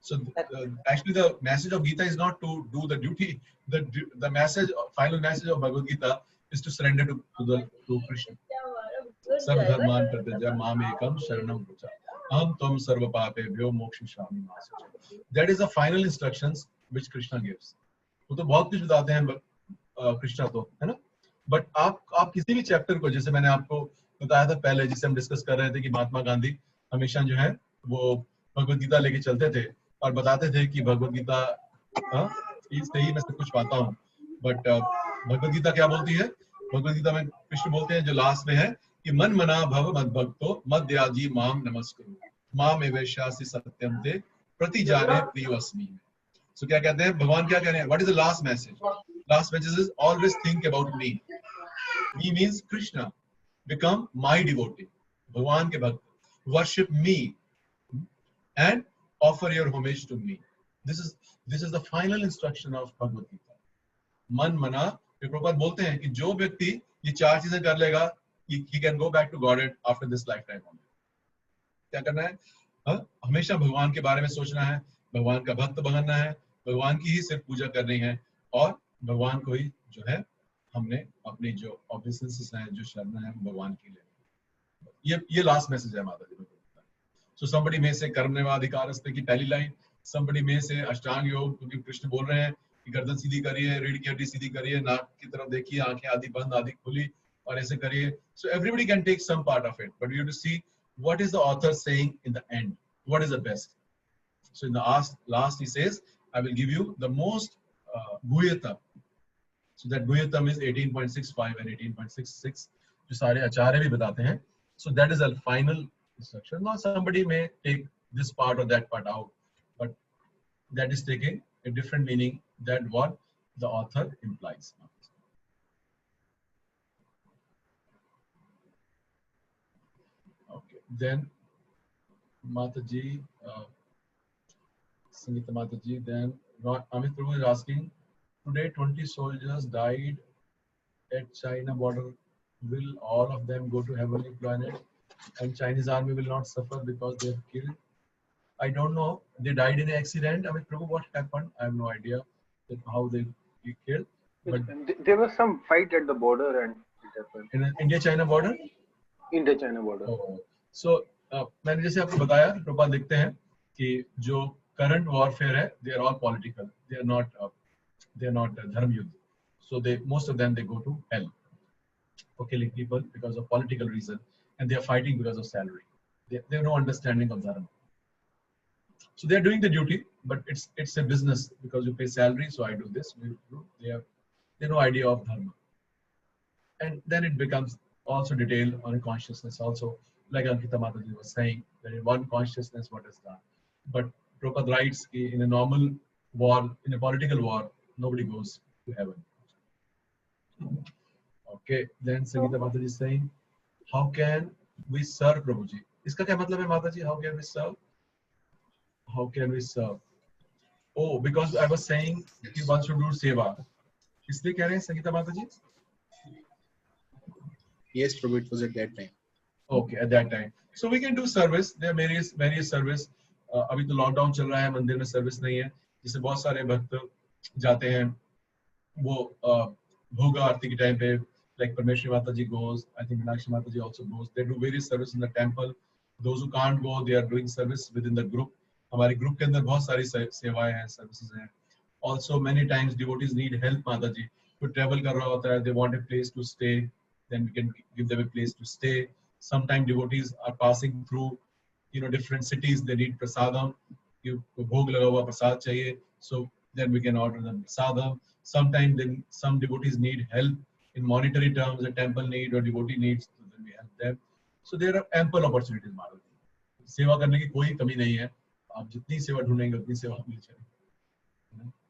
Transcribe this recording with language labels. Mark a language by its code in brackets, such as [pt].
[en] So actually the message of Gita is not to do the duty. The message, final message of Bhagavad Gita is to surrender to Krishna. [sa] Sab dharman pratyaja mam ekam sharanam vraja. Aham tvam sarva papebhyo mokshishami masacha. [en] That is the final instructions which Krishna gives. [hi] वो तो बहुत कुछ बताते हैं कृष्णा तो, है ना? But आप किसी भी चैप्टर को, जैसे मैंने आपको बताया था पहले, जिसे हम डिस्कस कर रहे थे कि महात्मा गांधी हमेशा जो है वो भगवत गीता लेके चलते थे और बताते थे कि भगवत गीता इससे ही मैं सब कुछ पाता हूँ. बट भगवत गीता क्या बोलती है? भगवत गीता में कृष्ण बोलते हैं जो लास्ट में है कि [sa] मन मना भव मद भक्तो मद्याजी माम नमस्कुरु माम एवेशासि सत्यम ते प्रति जाने प्रियोस्मि. [hi] So क्या कहते हैं भगवान, क्या कह रहे हैं? [en] What is the last message? Last message is always think about me. Me means Krishna. Become my devotee. [hi] भगवान के भक्त. [en] Worship me and offer your homage to me. This is the final instruction of Bhagavad Gita. [hi] मन मना, प्रभुपाद बोलते हैं कि जो व्यक्ति ये चार चीजें कर लेगा, [en] he can go back to Godhead after this lifetime only. [hi] क्या करना है? हमेशा भगवान के बारे में सोचना है, भगवान का भक्त बनना है, भगवान की ही सिर्फ पूजा करनी है और भगवान को ही जो है हमने अपनी जो ऑब्लिगेशंस हैं, जो शरण है, भगवान की ले. ये लास्ट मैसेज है माता जी. सो somebody में से कर्मण्येवाधिकारस्ते की पहली लाइन, somebody में से अष्टांग योग, क्योंकि कृष्ण बोल रहे हैं कि गर्दन सीधी करिए, रीढ़ की हड्डी सीधी करिए, नाक की तरफ देखिए, आंखें आधी बंद आधी खुली और ऐसे करिए. [en] So everybody can take some part of it, but you have to see what is the author saying in the end. What is the best? So in the last he says, I will give you the most guhyatam. So that guhyatam is 18.65 and 18.66, [hi] जो सारे आचार्य भी बताते हैं. [en] So that is a final instruction. Now somebody may take this part or that part out, but that is taking a different meaning than what the author implies. Okay, then Mataji, Sangeeta Mataji, then Amit Prabhu is asking, today 20 soldiers died at China border. Will all of them go to heavenly planet and Chinese army will not suffer because they have killed? I don't know. They died in an accident. Amit Prabhu, what happened? I have no idea how they killed. But There was some fight at the border and it happened. in India-China border. India-China border. [hi] So मैंने जैसे आपको बताया कि प्रभुपाद लिखते हैं कि जो current warfare है, [en] they are all political. They are not dharma yudh. So most of them they go to hell for killing people because of political reason, and they are fighting because of salary. They have no understanding of dharma. So they are doing the duty, but it's a business because you pay salary. So I do this. They have no idea of dharma, and then it becomes also detailed on a consciousness also, like Ankita Mataji was saying, that in one consciousness what is done. But Prabhupada writes, in a normal war, in a political war, nobody goes to heaven. Okay, then Sangeeta Mataji is saying, how can we serve Prabhuji? [hi] Iska kya matlab hai Mataji? [en] How can we serve? How can we serve? Oh, because I was saying he wants to do seva. [hi] इसलिए कह रहे हैं संगीता माताजी? [en] Yes, Prabhu, it was at that time. Okay, at that time. So we can do service. There are various service. [hi] अभी तो lockdown चल रहा है, मंदिर में सर्विस नहीं है, जिससे बहुत सारे भक्त जाते हैं. वो भोग आरती के टाइम पे, [en] like Parmeshwari Mataji goes, I think Meenakshi Mataji also goes. They do various service in the temple. Those who can't go, they are doing service within the group. [hi] हमारे ग्रुप के अंदर बहुत सारी सेवाएं हैं, सर्विसेज हैं. [en] Also many times devotees need help, Mataji. [hi] कोई travel कर रहा होता है, [en] they want a place to stay, then we can give them a place to stay. Sometimes devotees are passing through, different cities. They need prasadam. [hi] भोग लगा हुआ प्रसाद चाहिए, [en] so then we can order them prasadam. Sometimes then some devotees need help in monetary terms. A temple need or devotee needs, so then we help them. So there are ample opportunities, Mataji. [hi] सेवा करने की कोई कमी नहीं है. आप जितनी सेवा ढूंढेंगे उतनी सेवा मिल जाएगी.